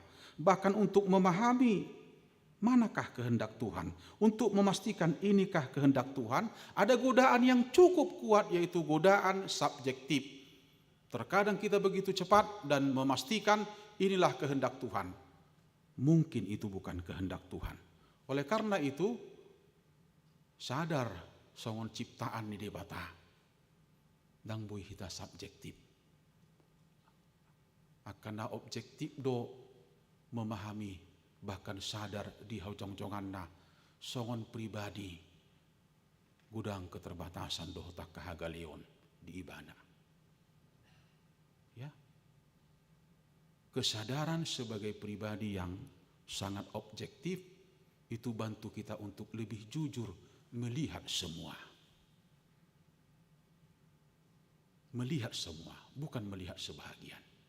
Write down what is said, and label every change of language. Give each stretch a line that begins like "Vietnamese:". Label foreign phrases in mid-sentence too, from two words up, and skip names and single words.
Indonesian: Bahkan untuk memahami manakah kehendak Tuhan, untuk memastikan inikah kehendak Tuhan, ada godaan yang cukup kuat, yaitu godaan subjektif. Terkadang kita begitu cepat dan memastikan inilah kehendak Tuhan. Mungkin itu bukan kehendak Tuhan. Oleh karena itu, sadar
Batak Toba: songon ciptaan ni debata dang boy hita subjektif. Akana objektif do
Indonesian: memahami bahkan sadar
Batak Toba: di haujong-jonganna songon pribadi gudang keterbatasan do tak kahagalion di ibana.
Indonesian: Ya. Kesadaran sebagai pribadi yang sangat objektif itu bantu kita untuk lebih jujur melihat semua. Melihat semua, bukan melihat sebahagian.